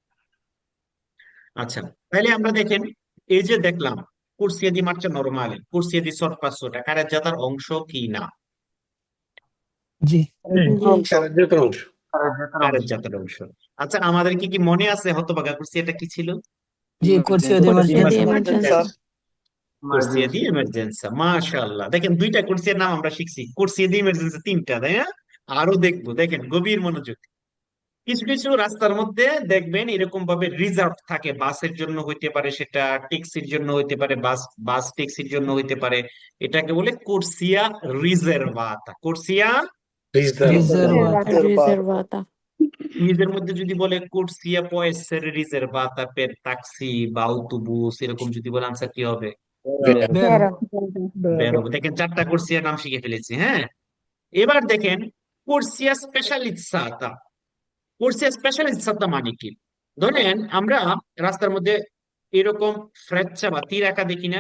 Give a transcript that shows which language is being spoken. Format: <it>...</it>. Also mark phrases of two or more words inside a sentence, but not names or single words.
<bn>আচ্ছা, তাহলে আমরা দেখেন, এই যে দেখলাম</bn> <it>corsia di marcia normale, corsia di sorpasso</it> <bn>কারেজ্জাতার অংশ কি না? জি কার্যকর অংশ। কারেজ্জাতার অংশ। আচ্ছা, আমাদের কি কি মনে আছে হতভাগা কোর্সিয়াটা কি ছিল?</bn> <it>জি corsia di Corsia di emergenza emergenza. corsia di emergenza,</it> <bn>মাশাআল্লাহ। দেখেন দুইটা কোর্সিয়ার নাম আমরা শিখছি,</bn> <it>corsia di emergenza</it> <bn>তিনটা, তাই না? আরো দেখবো, দেখেন গভীর মনোযোগ। কিছু কিছু রাস্তার মধ্যে দেখবেন এরকম ভাবে রিজার্ভ থাকে, বাসের জন্য হইতে পারে, সেটা ট্যাক্সির জন্য হইতে পারে, বাস বাস ট্যাক্সির জন্য হইতে পারে। এটাকে বলে</bn> <it>corsia riservata,</it> <bn>কোর্সিয়া।</bn> <it>riservata Riservata.</it> <bn>নিজের মধ্যে যদি বলে</bn> <it>corsia può essere riservata per taxi</it> <bn>বা autobus, এরকম যদি বলে, আনসার কি হবে?</bn> <it>vero</it> <bn>বের হবে। দেখেন চারটা কোর্সিয়া নাম শিখে ফেলেছি, হ্যাঁ। এবার দেখেন</bn> <it>corsia specializzata. corsia specializzata</it> <bn>মানে কি? ধরেন আমরা রাস্তার মধ্যে এরকম ফ্রেচ্চা বা তীর আঁকা দেখি না?</bn>